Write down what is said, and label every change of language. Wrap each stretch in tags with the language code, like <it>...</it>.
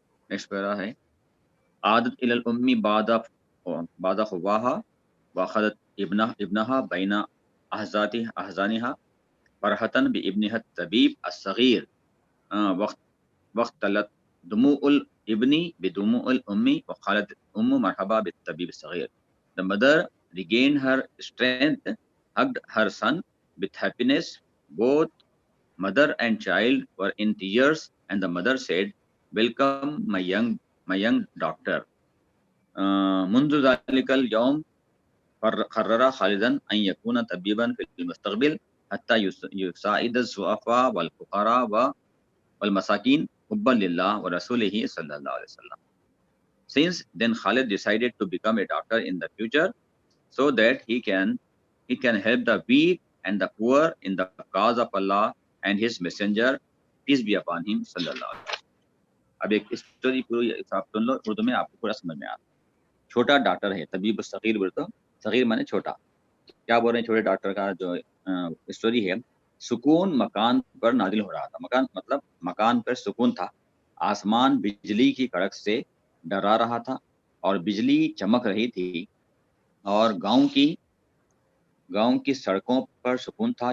<ur>Next پیرا ہے</ur> <ar>عادت الی الامّی بعد خواہا واخذت ابنہا بین احزانہا فرحتاً بابنہا الطبیب الصغیر واختلط دموع الابن بدموع الام وقالت الام مرحبا بالطبیب الصغیر.</ar> <en>The mother regained her strength, hugged her son with happiness. Both mother and child were in tears, and the mother said, "Welcome, my young doctor."</en> <ar>منذ ذلك اليوم قرر خالدا أن يكون طبيبا في المستقبل حتى يساعد الضعفاء والفقراء والمساكين حبا لله ورسوله صلى الله عليه وسلم.</ar> <en>Since then, Khalid decided to become a doctor in the future, so that he can help the weak and the poor in the cause of Allah and His Messenger, peace be upon him,</en> <ar>sallallahu alaihi wasallam.</ar> <ur>اب ایک story پوری آپ سن لو اردو میں، آپ کو پورا سمجھ میں آتا. چھوٹا ڈاکٹر ہے، طبیب صغیر بولے تو صغیر مانے چھوٹا. کیا بول رہے ہیں چھوٹے ڈاکٹر کا جو اسٹوری ہے، سکون مکان پر نازل ہو رہا تھا. مکان مطلب مکان پر سکون تھا. آسمان بجلی کی کڑک سے ڈرا رہا تھا اور بجلی چمک رہی تھی، اور گاؤں کی سڑکوں پر سکون تھا.</ur>